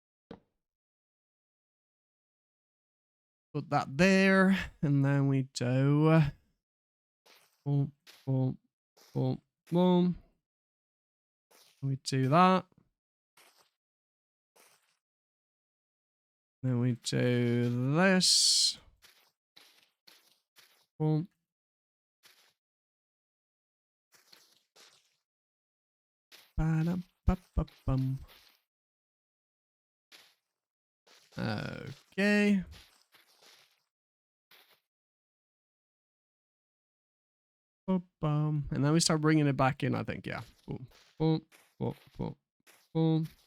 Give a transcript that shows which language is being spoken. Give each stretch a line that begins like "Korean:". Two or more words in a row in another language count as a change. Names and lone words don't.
English: Put that there, and then we do boom, boom, boom, boom. We do that. Then we do this. Boom. Ba-dum-ba-ba-bum. Okay. Boom. And then we start bringing it back in, I think, yeah. Boom, boom, boom, boom, boom.